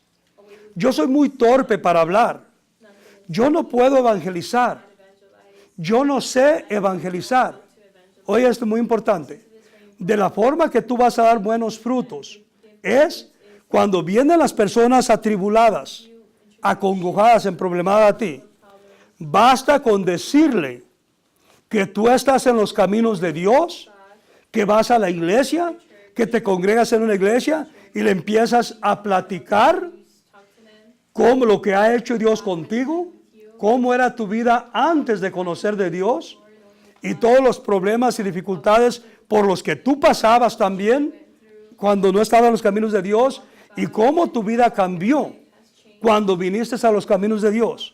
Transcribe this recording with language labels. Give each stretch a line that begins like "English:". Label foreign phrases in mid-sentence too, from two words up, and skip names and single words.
Spanish: Yo soy muy torpe para hablar. Yo no puedo evangelizar. Yo no sé evangelizar. Oye, esto es muy importante. De la forma que tú vas a dar buenos frutos es cuando vienen las personas atribuladas, acongojadas, emproblemadas a ti. Basta con decirle que tú estás en los caminos de Dios, que vas a la iglesia, que te congregas en una iglesia y le empiezas a platicar cómo lo que ha hecho Dios contigo, cómo era tu vida antes de conocer de Dios y todos los problemas y dificultades por los que tú pasabas también cuando no estabas en los caminos de Dios y cómo tu vida cambió cuando viniste a los caminos de Dios.